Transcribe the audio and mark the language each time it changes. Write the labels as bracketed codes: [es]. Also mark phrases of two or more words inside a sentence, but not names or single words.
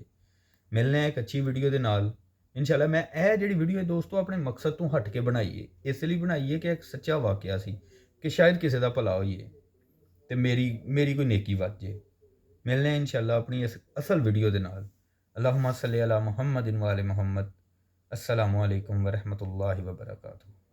[pa] ਮਿਲਨੇ ਇੱਕ ਅੱਛੀ ਵੀਡੀਓ ਦੇ ਨਾਲ ਇਨਸ਼ਾਅੱਲਾ। ਮੈਂ ਇਹ ਜਿਹੜੀ ਵੀਡੀਓ ਹੈ ਦੋਸਤੋ ਆਪਣੇ ਮਕਸਦ ਤੋਂ ਹਟ ਕੇ ਬਣਾਈ ਹੈ, ਇਸ ਲਈ ਬਣਾਈ ਹੈ ਕਿ ਇੱਕ ਸੱਚਾ ਵਾਕਿਆ ਸੀ ਕਿ ਸ਼ਾਇਦ ਕਿਸੇ ਦਾ ਭਲਾ ਹੋਈਏ ਤੇ ਮੇਰੀ ਕੋਈ ਨੇਕੀ ਵੱਧ ਜੇ। ਮਿਲਨੇ ਇਨਸ਼ਾਅੱਲਾ ਆਪਣੀ ਇਸ ਅਸਲ ਵੀਡੀਓ ਦੇ ਨਾਲ। [ar] اللهم صل على محمد وآل محمد. السلام عليكم ورحمة الله وبركاته.